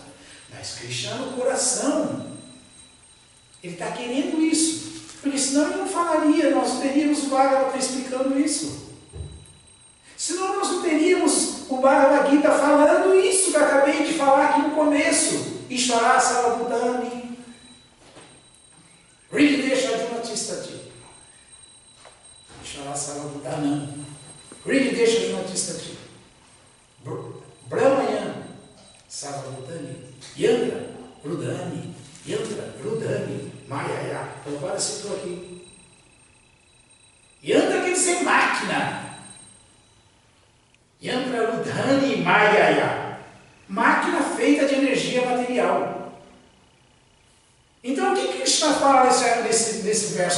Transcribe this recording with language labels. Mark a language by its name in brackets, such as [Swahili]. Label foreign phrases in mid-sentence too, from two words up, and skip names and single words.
[Portuguese] Mas Krishna no coração, ele está querendo isso, porque senão ele não falaria, nós não teríamos o Bhagavata explicando isso. Senão nós não teríamos o Bhagavad Gita falando isso que eu acabei de falar aqui no começo. [Sanskrit] Ishvara Sarvabhutani Hrididesha Arjuna Tistati. Ishvara Sarvabhutanam Hrididesha Arjuna Tistati. Brahmayan Sarvabhutani Yantra Rudani Yantra Rudani Mayaya. [Portuguese] Então agora citou aqui. Yantra quer dizer máquina. [Sanskrit] Yantra Rudani Mayaya. [Portuguese] Máquina feita de energia material. Então o que Krishna fala nesse verso?